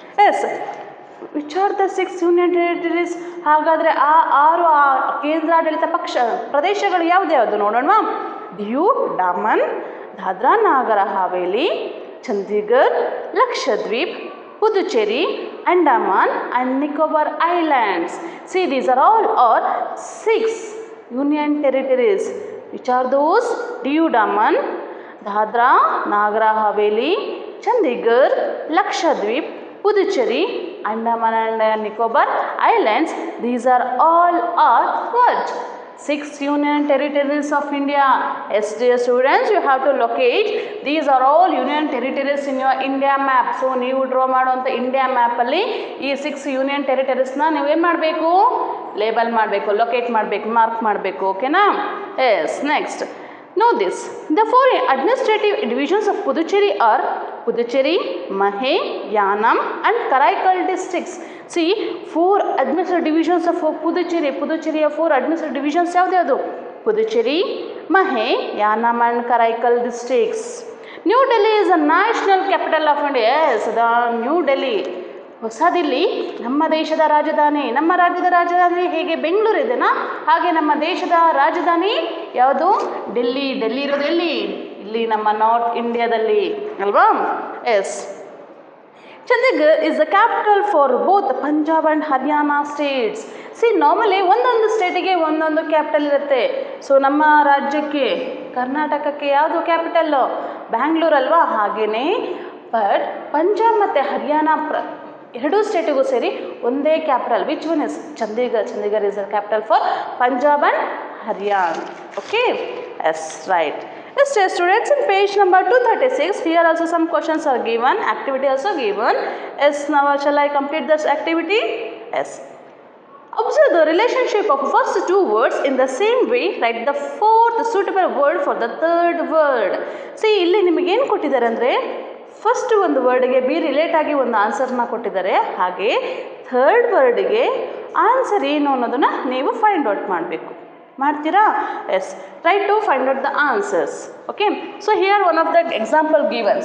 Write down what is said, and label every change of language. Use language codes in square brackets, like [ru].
[en] Yes, which are the 6 union territories? [kn] ಹಾಗಾದರೆ ಆ 6 ಕೇಂದ್ರಾಡಳಿತ ಪ್ರದೇಶಗಳು ಯಾವ್ದು ನೋಡೋಣ. ದಿಯು, ಡಾಮನ್, ದಾದ್ರಾ ನಾಗರ Haveri, Chandigarh, Lakshadweep, Puducherry, Andaman and Nicobar Islands. [en] See, these are all 6 union territories. Which are those? Diu Daman, Dadra, Nagar Haveli, Chandigarh, Lakshadweep, Puducherry, Andaman and Nicobar Islands. These are all what? 6 union territories of India. Yes, dear students, you have to locate. These are all union territories in your India map. [kn] So, ನೀವು draw ಮಾಡುವಂಥ India ಮ್ಯಾಪಲ್ಲಿ ಈ 6 union ಟೆರಿಟರೀಸ್ನ ನೀವೇನು ಮಾಡಬೇಕು? Label ಮಾಡಬೇಕು, locate ಮಾಡಬೇಕು, mark ಮಾಡಬೇಕು, ಓಕೆನಾ? [en] Yes, next. Know this. The 4 administrative divisions of Puducherry are Puducherry, Mahe, Yanam and Karaikal districts. See, 4 administrative divisions of Puducherry. Puducherry 4 administrative divisions ಯಾವ್ದು? Puducherry, Mahe, Yanam and Karaikal districts. New Delhi is the national capital of India. Yes, the New Delhi. [kn] ಹೊಸ ದಿಲ್ಲಿ ನಮ್ಮ ದೇಶದ ರಾಜಧಾನಿ. ನಮ್ಮ ರಾಜ್ಯದ ರಾಜಧಾನಿ ಹೇಗೆ ಬೆಂಗಳೂರು ಇದೆನಾ, ಹಾಗೆ ನಮ್ಮ ದೇಶದ ರಾಜಧಾನಿ ಯಾವುದು? ಡೆಲ್ಲಿ. ಡೆಲ್ಲಿ ಇರೋದು ಎಲ್ಲಿ? ಇಲ್ಲಿ ನಮ್ಮ ನಾರ್ತ್ ಇಂಡಿಯಾದಲ್ಲಿ ಅಲ್ವಾ? S. [en] Chandigarh is the capital for both Punjab and Haryana states. [kn] C, normally ಒಂದೊಂದು ಸ್ಟೇಟಿಗೆ ಒಂದೊಂದು ಕ್ಯಾಪಿಟಲ್ ಇರುತ್ತೆ. ಸೊ ನಮ್ಮ ರಾಜ್ಯಕ್ಕೆ, ಕರ್ನಾಟಕಕ್ಕೆ ಯಾವುದು ಕ್ಯಾಪಿಟಲ್ಲು? ಬ್ಯಾಂಗ್ಳೂರು ಅಲ್ವಾ? ಹಾಗೆಯೇ ಬಟ್ ಪಂಜಾಬ್ ಮತ್ತು ಹರಿಯಾಣ ಎರಡೂ ಸ್ಟೇಟಿಗೂ ಸೇರಿ ಒಂದೇ capital. [en] Which one is? [kn] Chandigarh. [en] Chandigarh is the capital for Punjab and Haryana. Okay, yes, right. Yes, dear students, in page number 236, here also some questions are given, activity also given. Yes, now shall I complete this activity? Yes. Observe the relationship of first 2 words in the same way. Write the 4th suitable word for the 3rd word. [kn] See, ಇಲ್ಲಿ ನಿಮಗೆ ಏನು ಕೊಟ್ಟಿದ್ದಾರೆ ಅಂದರೆ, first ಒಂದು ವರ್ಡ್ಗೆ B relate ಆಗಿ ಒಂದು ಆನ್ಸರ್ನ ಕೊಟ್ಟಿದ್ದಾರೆ, ಹಾಗೆ 3rd ವರ್ಡ್ಗೆ ಆನ್ಸರ್ ಏನು ಅನ್ನೋದನ್ನು ನೀವು ಫೈಂಡ್ ಔಟ್ ಮಾಡಬೇಕು. ಮಾಡ್ತೀರಾ? [en] Yes, try to find out the answers. Okay, so here one of the example given.